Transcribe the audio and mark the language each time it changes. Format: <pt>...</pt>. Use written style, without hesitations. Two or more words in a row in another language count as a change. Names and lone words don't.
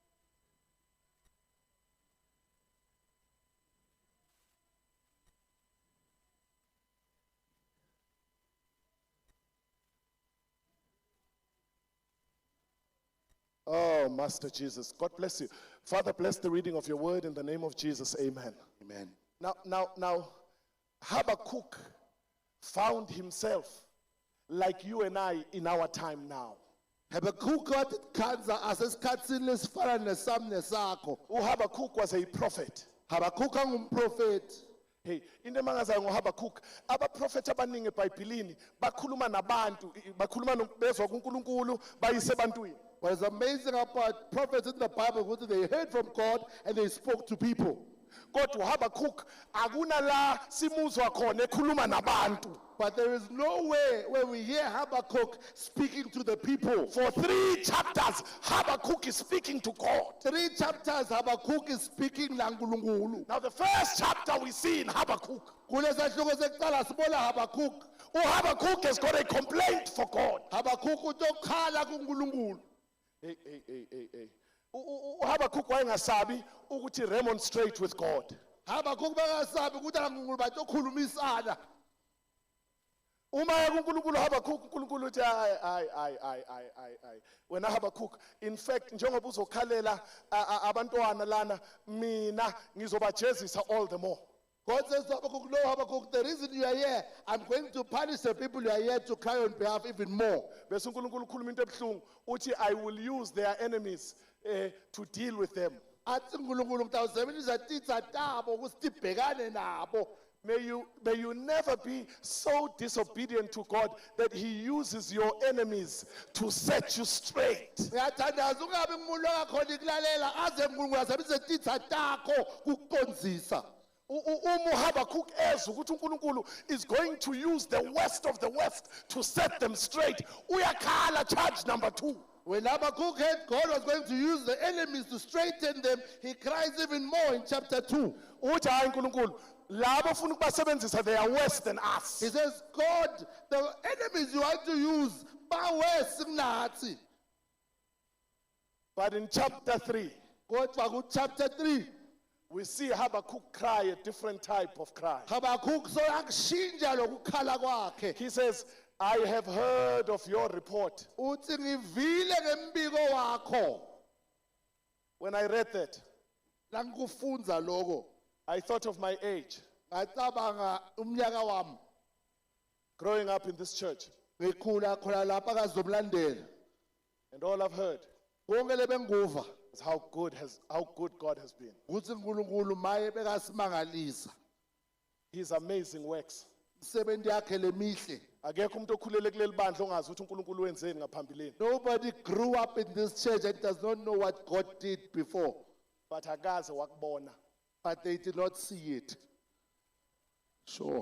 <en>Oh, Master Jesus, God bless you. Father, bless the reading of your word in the name of Jesus. Amen. Amen. Now, Habakkuk found himself like you and I in our time now.</en> <ss>Habakkuk wathi khanza asesikhatsini lesifana nesami nesakho.</ss> <en>Habakkuk was a prophet.</en> <ss>Habakkuk angumprofeti. Hey, into emangazayo ngoHabakkuk, abaprofeti abaningi eBhayibhelini bakhuluma nabantu, bakhuluma bezwa kuNkulunkulu bayise ebantwini.</ss> <en>What is amazing about prophets in the Bible is that they heard from God and they spoke to people.</en> <ss>Kodwa uHabakkuk akuna la simuzwa khona ekhuluma nabantu.</ss> <en>But there is no way where we hear Habakkuk speaking to the people. For 3 chapters, Habakkuk is speaking to God. 3 chapters Habakkuk is speaking laNkulunkulu. Now the first chapter we see in Habakkuk,</en> <ss>Kulesahluko sekuqala sibona Habakkuk.</ss> <en>Habakkuk has got a complaint for God.</en> <ss>Habakkuk utokhala kuNkulunkulu. Hey. uHabakkuk wayengasabi ukuthi</ss> <en>remonstrate with God.</en> <ss>Habakkuk bangasabi ukuthi laNkulunkulu batokhulumisana. Uma kuNkulunkulu Habakkuk uNkulunkulu uthi ay wena Habakkuk,</ss> <en>in fact</en> <ss>njengoba uzokhalela abantwana lana mina ngizobajezisa</ss> <en>all the more. God says to Habakkuk, no, Habakkuk, the reason you are here, I'm going to punish the people you are here to cry on behalf even more.</en> <ss>Bese uNkulunkulu ukhuluma into ebuhlungu uthi</ss> <en>I will use their enemies to deal with them.</en> <ss>Athi uNkulunkulu ngitawusebenzisa titsa tabo ukuthi tibhekane nabo.</ss> <en>May you never be so disobedient to God that He uses your enemies to set you straight.</en> <ss>Ngiyathandaza ungabi ngumuntu ongakhona ikulalela aze uNkulunkulu asebenzise titsa takho kukuqondzisa.</ss> <en>Habakkuk</en> <ss>ezwa ukuthi uNkulunkulu</ss> <en>is going to use the worst of the West to set them straight.</en> <ss>Uyakhala,</ss> <en>charge number</en> <ss>2.</ss> <en>When Habakkuk heard God was going to use the enemies to straighten them, he cries even more in chapter 2.</en> <ss>Uthi hayi uNkulunkulu, labo ufuna ukubasebenzisa</ss> <en>they are worse than us. He says, God, the enemies you want to use,</en> <ss>ba worse kunathi.</ss> <en>But in chapter 3,</en> <ss>Kodwa ku chapter 3,</ss> <en>we see Habakkuk cry a different type of cry.</en> <ss>Habakkuk soyakushintsha lokukhala kwakhe.</ss> <en>He says, I have heard of your report.</en> <ss>Uthi ngivile ngembiko wakho.</ss> <en>When I read that,</en> <ss>Langikufunza lokho.</ss> <en>I thought of my age,</en> <ss>Ngacabanga umnyaka wami.</ss> <en>growing up in this church,</en> <ss>Ngikhula khona lapha kazomlandela.</ss> <en>and all I've heard</en> <ss>Konke lebenguva</ss> <en>is how good God has been.</en> <ss>ukuthi uNkulunkulu maye bekasimangalisa.</ss> <en>His amazing works.</en> <ss>Imisebenzi yakhe lemihle. Akekho umuntu okhulele kuleli bandla ongazi ukuthi uNkulunkulu wenzeni ngaphambilini.</ss> <en>Nobody grew up in this church and does not know what God did before.</en> <ss>but akaze wakubona.</ss> <en>but they did not see it. Sure.</en>